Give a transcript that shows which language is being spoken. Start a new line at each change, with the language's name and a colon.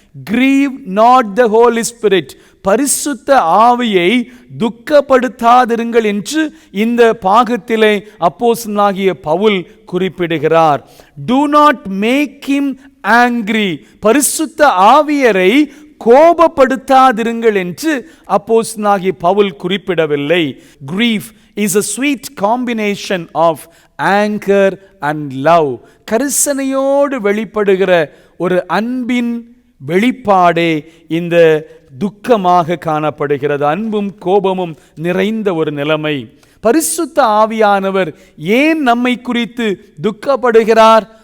English: Grieve not the Holy Spirit,
Tamil: பரிசுத்த ஆவியை துக்கப்படுத்தாதிருங்கள் என்று இந்த பாகத்திலே அப்போஸ்தலனாகிய பவுல் குறிப்பிடுகிறார்.
English: Do not make him angry,
Tamil: பரிசுத்த ஆவியரை கோபப்படுத்தாதிருங்கள் என்று அப்போஸ்தலனாகிய பவுல் குறிப்பிடவில்லை.
English: Grief is a sweet combination of anger and love.
Tamil: கரிசனையோடு வெளிப்படுகிற ஒரு அன்பின் வெளிப்பாடே இந்த துக்கமாக காணப்படுகிறது. அன்பும் கோபமும் நிறைந்த ஒரு நிலைமை. பரிசுத்த ஆவியானவர் ஏன் நம்மை குறித்து துக்கப்படுகிறார்?